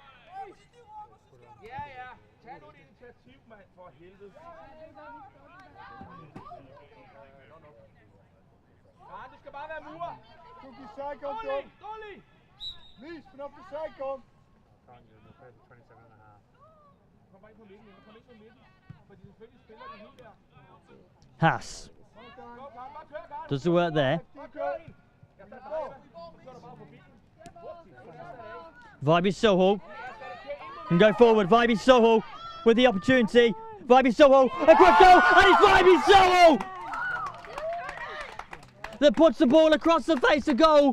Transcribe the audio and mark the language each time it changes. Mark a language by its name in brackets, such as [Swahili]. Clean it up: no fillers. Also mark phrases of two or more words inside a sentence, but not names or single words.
[Danish] Ja, tag nu et initiativ, mand, for helvede. Ja, du skal bare være murer. [Dutch] Op die zijkant, Tom. Dolly! Lies, vanaf de zijkant. [Danish] Kom bare ind på midten, kom ind på midten. Fordi selvfølgelig spiller de helt der. [English] Haas does the work there. Vibey Soho can go forward. Vibey Soho with the opportunity. Vibey Soho, across goal, and it's Vibey Soho that puts the ball across the face of goal.